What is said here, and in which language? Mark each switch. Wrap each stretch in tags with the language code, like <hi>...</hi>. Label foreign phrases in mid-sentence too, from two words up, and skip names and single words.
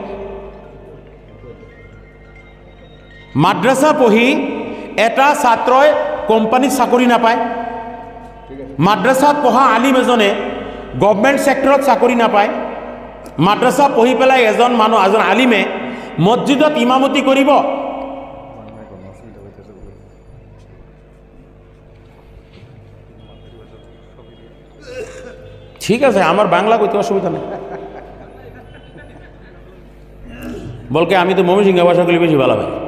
<as>মাদ্ৰাছা পঢ়ি এটা ছাত্ৰই কোম্পানীত চাকৰি নাপায়, মাদ্ৰাছাত পঢ়া আলিম এজনে</as> <en>government sector</en> <as>চাকৰি নাপায়, মাদ্ৰাছা পঢ়ি পেলাই এজন আলিমে মছজিদত ইমামতি কৰিব।</as> <bn>ঠিক আছে, আমার বাংলা কইতে অসুবিধা নেই, বলকে আমি তো ময়মনসিংহ ভাষা বলি বেশি ভালো ভাই।</bn>